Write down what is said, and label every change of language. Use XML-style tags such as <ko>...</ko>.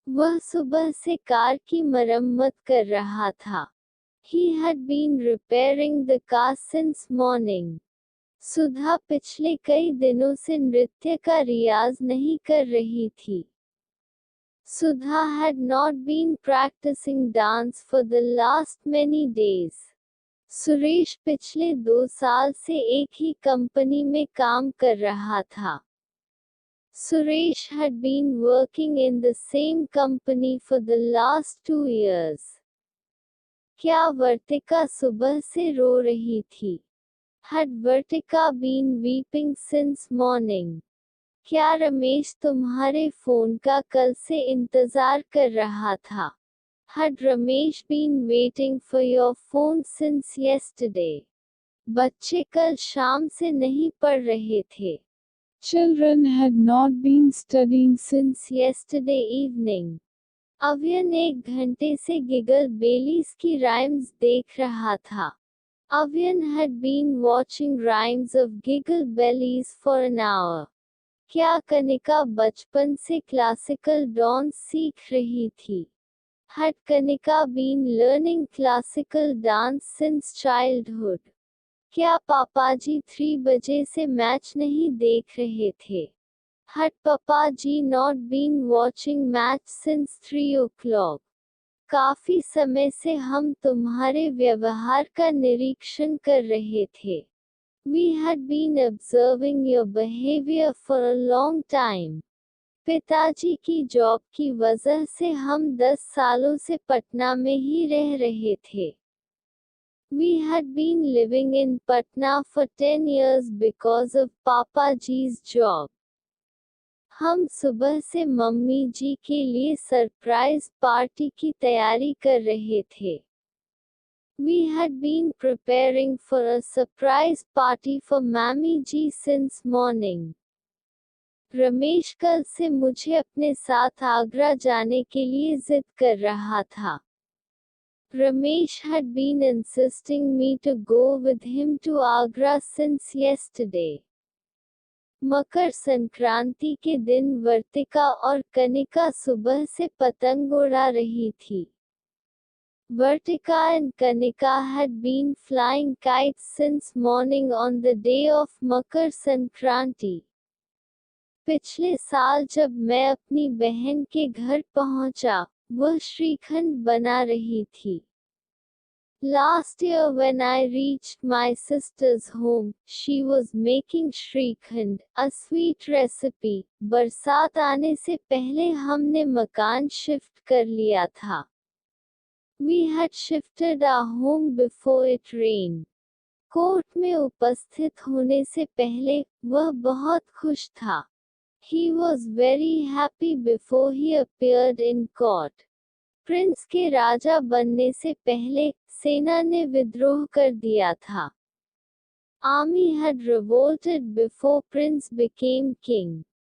<hi>वह सुबह से कार की मरम्मत कर रहा था।</hi> <en>He had been repairing the car since morning.</en> <hi>सुधा पिछले कई दिनों से नृत्य का रियाज नहीं कर रही थी।</hi> <en>Sudha had not been practicing dance for the last many days.</en> <hi>Suresh पिछले 2 साल से एक ही कंपनी में काम कर रहा था।</hi> <en>Suresh had been working in the same company for the last 2 years.</en> <hi>क्या वर्तिका सुबह से रो रही थी?</hi> <en>Had Vartika been weeping since morning?</en> <hi>क्या रमेश तुम्हारे फोन का कल से इंतजार कर रहा था?</hi> <en>Had Ramesh been waiting for your phone since yesterday?</en> <hi>बच्चे कल शाम से नहीं पढ़ रहे थे।</hi> <en>Children had not been studying since yesterday evening.</en> <hi>Avian 1 घंटे से गिगल बेलीज की राइम्स देख रहा था।</hi> <en>Avian had been watching rhymes of Giggle Bellies for an hour.</en> <hi>क्या कनिका बचपन से क्लासिकल डांस सीख रही थी?</hi> <en>Had Kanika been learning classical dance since childhood?</en> <hi>क्या पापाजी 3 बजे से मैच नहीं देख रहे थे?</hi> <en>Had Papaji not been watching match since 3 o'clock?</en> <hi>काफी समय से हम तुम्हारे व्यवहार का निरीक्षण कर रहे थे।</hi> <en>We had been observing your behavior for a long time.</en> <hi>पिताजी की जॉब की वजह से हम 10 सालों से पटना में ही रह रहे थे।</hi> <en>We had been living in Patna for 10 years because of Papaji's job.</en> <hi>हम सुबह से मम्मी जी के लिए सरप्राइज पार्टी की तैयारी कर रहे थे।</hi> <en>We had been preparing for a surprise party for Mammy ji since morning.</en> <hi>Ramesh कल से मुझे अपने साथ आगरा जाने के लिए जिद कर रहा था।</hi> <en>Ramesh had been insisting me to go with him to Agra since yesterday.</en> <hi>Makar Sankranti के दिन वर्तिका और कनिका सुबह से पतंग उड़ा रही थी।</hi> <en>Vartika and Kanika had been flying kites since morning on the day of Makar Sankranti.</en> <hi>पिछले साल जब मैं अपनी बहन के घर पहुंचा, वह श्रीखंड बना रही थी।</hi> <en>Last year when I reached my sister's home, she was making Shrikhand, a sweet recipe.</en> <hi>बरसात आने से पहले हमने मकान शिफ्ट कर लिया था।</hi> <en>We had shifted our home before it rained.</en> <hi>Court में उपस्थित होने से पहले, वह बहुत खुश था।</hi> <en>He was very happy before he appeared in court.</en> <hi>Prince के राजा बनने से पहले, सेना ने विद्रोह कर दिया था।</hi> <en>Army had revolted before Prince became king.</en>